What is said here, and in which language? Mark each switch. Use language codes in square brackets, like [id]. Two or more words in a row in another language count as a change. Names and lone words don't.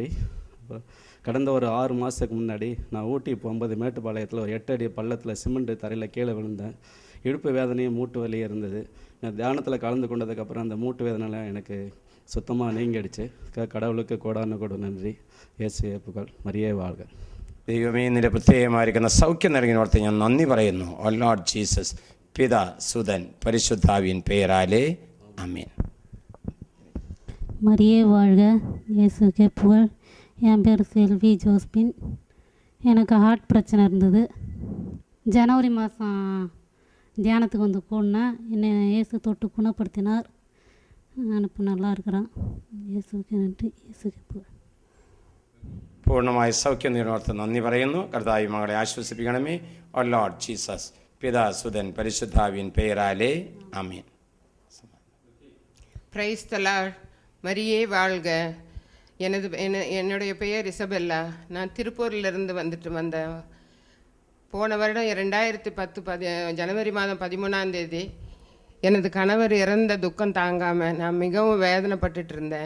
[ta] கடந்த ஒரு 6 மாதத்துக்கு முன்னாடி நான் ஊட்டி போகும்போது மேட்டுப்பாளையத்தில் ஒரு 8 அடி பள்ளத்தில் சிமெண்ட் தரையில் கீழே விழுந்தேன். இடுப்பு வேதனையும் மூட்டு வலியும் இருந்தது. நான் தியானத்தில் கலந்து கொண்டதுக்கப்புறம் அந்த மூட்டு வேதனைலாம் எனக்கு சுத்தமாக நீங்கிடுச்சு. கடவுளுக்கு கோடான நன்றி. இயேசுவே புகழ். മരിയേ வாழ்க. [ml] ദൈവമേ, നിന്റെ പ്രത്യേകമായിരിക്കുന്ന സൗഖ്യം നൽകിയവർക്ക് ഞാൻ നന്ദി പറയുന്നു. [en] O Lord Jesus, [ml] പിതാ സുതൻ പരിശുദ്ധാവിൻ പേരാலே ஆமென். [ta] மரியே வாழ்க, இயேசுக்கே புகழ். என் பேர் செல்வி ஜோஸ்பின். எனக்கு ஹார்ட் பிரச்சனை இருந்தது. ஜனவரி மாதம் தியானத்துக்கு வந்து கூடினேன். என்னை இயேசு தொட்டு குணப்படுத்தினார். நான் இப்போ நல்லா இருக்கிறேன். இயேசுக்கு நன்றி, இயேசுக்கு புகழ். [ml] പൂർണ്ണമായ സൗഖ്യം നേടുന്നവർക്ക് നന്ദി പറയുന്നു. കർത്താവ് മകളെ ആശ്വസിപ്പിക്കണമേ. [en] O Lord Jesus, [ml] പിതാ സുതൻ പരിശുദ്ധാവിൻ പേരാലേ ആമേൻ. [en] Praise the Lord. [ta] மரியே வாழ்க. என்னுடைய பெயர் இசபெல்லா. நான் திருப்பூரிலிருந்து வந்தேன். போன வருடம் 2010 ஜனவரி மாதம் 13ஆம் தேதி எனது கணவர் இறந்த துக்கம் தாங்காமல் நான் மிகவும் வேதனைப்பட்டுட்டு இருந்தேன்.